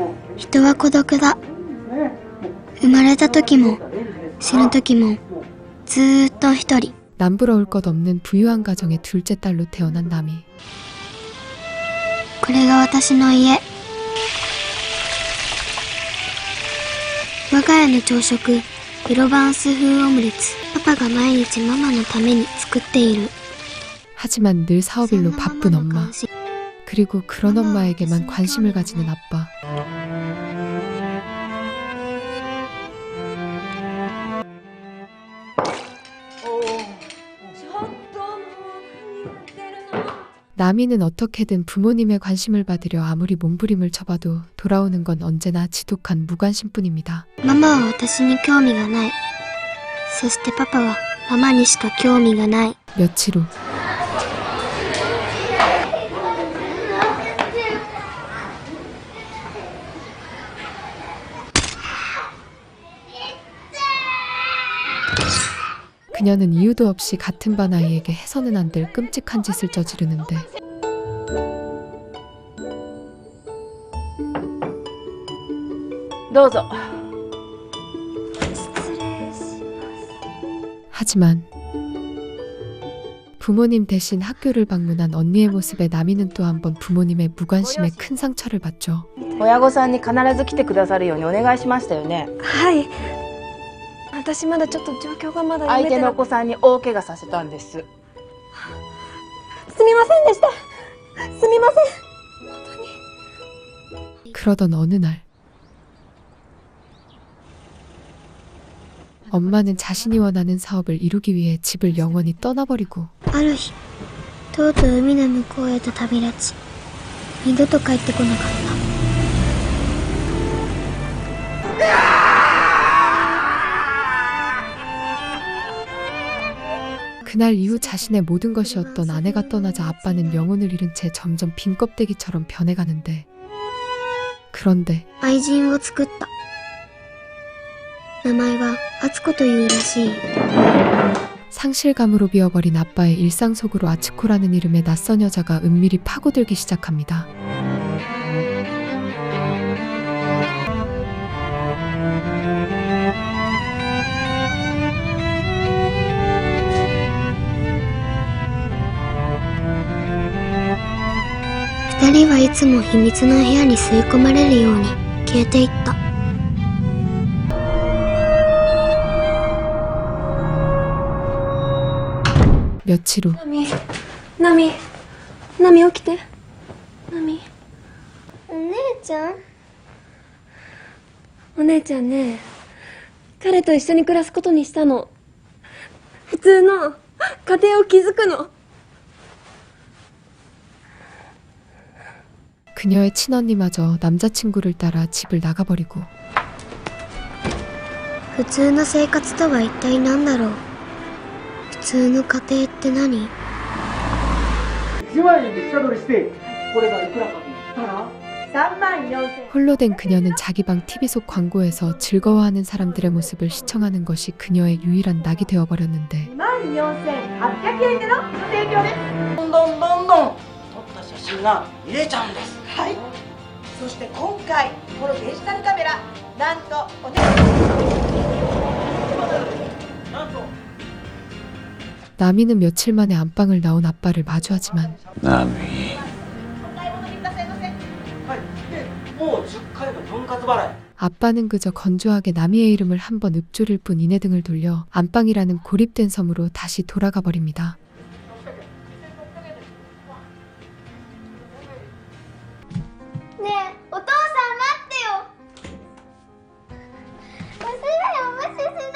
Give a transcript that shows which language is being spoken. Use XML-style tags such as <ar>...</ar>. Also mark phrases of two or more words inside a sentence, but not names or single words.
<ja>人は孤独だ。生まれた時も死ぬ時もずーっと一人。</ja> <ko>남부러울 것 없는 부유한 가정의 둘째 딸로 태어난 나미.</ko> <ja>これが私の家。我が家の朝食、プロヴァンス風オムレツ。パパが毎日ママのために作っている。</ja> <ko>하지만 늘 사업일로 바쁜 엄마. 그리고 그런 엄마에게만 관심을 가지는 아빠. 나미는 어떻게든 부모님의 관심을 받으려 아무리 몸부림을 쳐봐도 돌아오는 건 언제나 지독한 무관심뿐입니다.</ko> <ja>ママは私に興味がない。そしてパパはママにしか興味がない。</ja> <ko>며칠 후 그녀는 이유도 없이 같은 반 아이에게 해서는 안 될 끔찍한 짓을 저지르는데 하지만 부모님 대신 학교를 방문한 언니의 모습에 나미는 또 한 번 부모님의 무관심에 큰 상처를 받죠.</ko> <ja>親御さんに必ず来てくださるようにお願いしましたよね。はい。私まだちょっと状況がまだ読めてない。相手のお子さんに大怪我させたんです。すみませんでした。すみません。本当に。</ja> <ko>그러던 어느 날 엄마는 자신이 원하는 사업을 이루기 위해 집을 영원히 떠나버리고</ko> <ja>ある日、とうとう海の向こうへと旅立ち、二度と帰ってこなかった。</ja> <ko>그날 이후 자신의 모든 것이었던 아내가 떠나자 아빠는 영혼을 잃은 채 점점 빈 껍데기처럼 변해가는데 그런데</ko> <ja>愛人を作った。名前は敦子というらしい。</ja> <ko>상실감으로 비어버린 아빠의 일상 속으로 아츠코라는 이름의 낯선 여자가 은밀히 파고들기 시작합니다.</ko> <ja>二人はいつも秘密の部屋に吸い込まれるように消えていった。</ja> <ko>며칠 후</ko> <ja>ナミ起きて。ナミ。お姉ちゃん？お姉ちゃんね、彼と一緒に暮らすことにしたの。普通の家庭を築くの。</ja> <ko>그녀의 친언니마저 남자친구를 따라 집을 나가버리고</ko> <ja>普通の生活とは一体何だろう。普通の家庭って何？ 1万円で下取りして、これがいくらかと言ったら 34000。</ja> <ko>홀로 된 그녀는 자기 방 TV 속 광고에서 즐거워하는 사람들의 모습을 시청하는 것이 그녀의 유일한 낙이 되어버렸는데</ko> <ja>24800 円でのご提供です。どんどんどんどん撮った写真が見れちゃうんです。はい。そして今回このデジタルカメラ、なんとお値なんと</ja> <ko>나미는 며칠 만에 안방을 나온 아빠를 마주하지만</ko> <ja>ナミはいでもう10回の分割払い</ja> <ko>아빠는 그저 건조하게 나미의 이름을 한번 읊조릴 뿐 이내 등을 돌려 안방이라는 고립된 섬으로 다시 돌아가 버립니다. 네,</ko> <ja>お父さん待ってよ。娘を無視しないで。</ja>